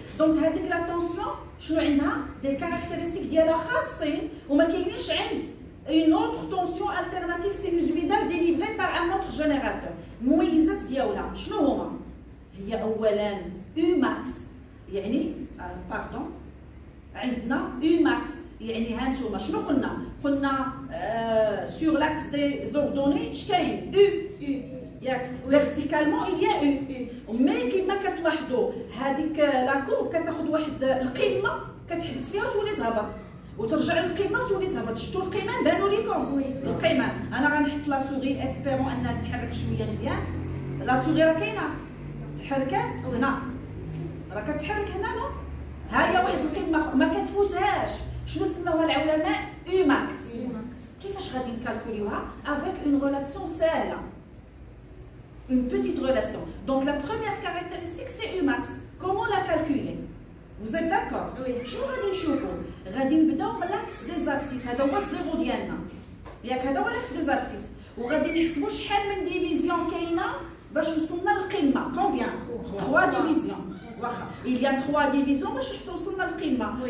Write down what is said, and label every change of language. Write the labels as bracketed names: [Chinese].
[French] Donc, la tension, des caractéristiques [Arabic] ديالها خاصين وما كاينينش عند [French] une autre tension alternative sinusoïdale délivrée par un autre générateur. [Arabic] المميزات ديالها شنو هما؟ هي اولا Umax يعني باردون عندنا Umax يعني ها نتوما شنو قلنا [French] sur l'axe des ordonnées [Arabic] اش كاين ياك فيرتيكالمون [French] il y a U [Arabic] مي كيما كتلاحظوا هذيك لا كورب كتاخذ واحد القمه كتحبس فيها وتولي تهبط وترجع للقمه وتولي تهبط. شفتوا القمم بانوا لكم القمم. انا غنحط لا سوغي اسبيرون انها تتحرك شويه مزيان. لا سوغي راه كاينه تحركات هنا راه كتحرك هنا نو ها هي واحد القمه ما كتفوتهاش. شنو سماوها العلماء؟ Umax. كيفاش غادي نكالكوليوها؟ [French] avec une relation [Arabic] سهله [French] une petite relation. Donc la première caractéristique c'est Umax. Comment la calculer? Vous êtes d'accord? Oui. [Arabic] شنو غادي نشوفوا؟ غادي نبداو من [French] l'axe des abscisses. [Arabic] هذا هو الزيرو ديالنا ياك هذا هو [French] l'axe des abscisses [Arabic] وغادي نحسبوا شحال من ديفيزيون كاينه باش وصلنا للقمه. كومبيان؟ 3 ديفيزيون. واخا [French] il y a 3 [Arabic] ديفيزيون باش وصلنا للقمه.